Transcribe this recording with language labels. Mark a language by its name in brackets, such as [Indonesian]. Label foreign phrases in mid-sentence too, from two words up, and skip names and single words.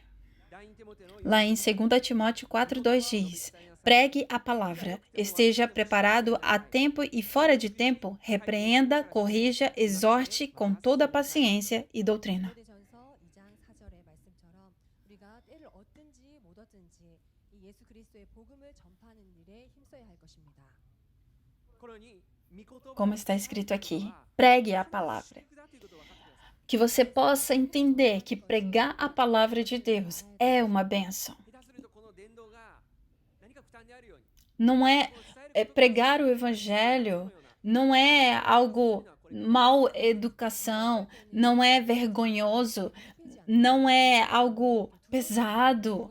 [Portuguese] Lá em 2 Timóteo 4:2 diz: Pregue a palavra, esteja preparado a tempo e fora de tempo, repreenda, corrija, exorte com toda paciência e doutrina. [Korean] 예수 그리스도의 복음을 전파하는 일에 힘써야 할 것입니다. [Portuguese] Como está escrito aqui, pregue a palavra. Que você possa entender que pregar a palavra de Deus é uma bênção. Não pregar o evangelho, não é algo mal educação, não é vergonhoso, não é algo pesado.